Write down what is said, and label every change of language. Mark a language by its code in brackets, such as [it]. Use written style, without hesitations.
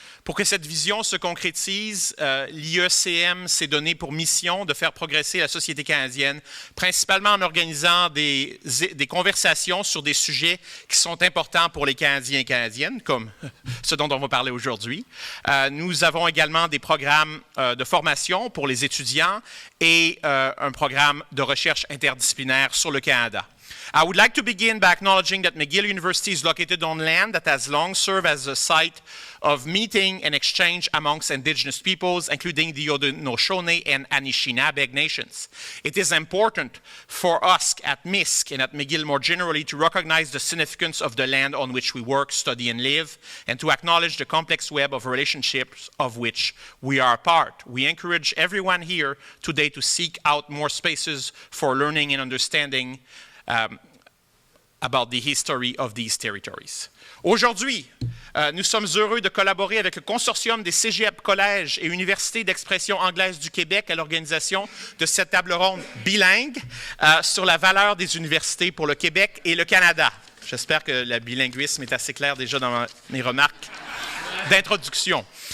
[fr] Pour que cette vision se concrétise, l'IECM s'est donné pour mission de faire progresser la société canadienne, principalement en organisant des conversations sur des sujets qui sont importants pour les Canadiens et Canadiennes, comme ce dont on va parler aujourd'hui. Nous avons également des programmes de formation pour les étudiants et un programme de recherche interdisciplinaire sur le Canada. [en] I would like to begin by acknowledging that McGill University is located on land that has long served as a site of meeting and exchange amongst Indigenous peoples, including the Haudenosaunee and Anishinaabe nations. It is important for us at MISC and at McGill more generally to recognize the significance of the land on which we work, study, and live, and to acknowledge the complex web of relationships of which we are a part. We encourage everyone here today to seek out more spaces for learning and understanding about the history of these territories. [fr] Aujourd'hui, nous sommes heureux de collaborer avec le consortium des cégep, collèges et universités d'expression anglaise du Québec à l'organisation de cette table ronde bilingue sur la valeur des universités pour le Québec et le Canada. J'espère que le bilinguisme est assez clair déjà dans mes remarques d'introduction.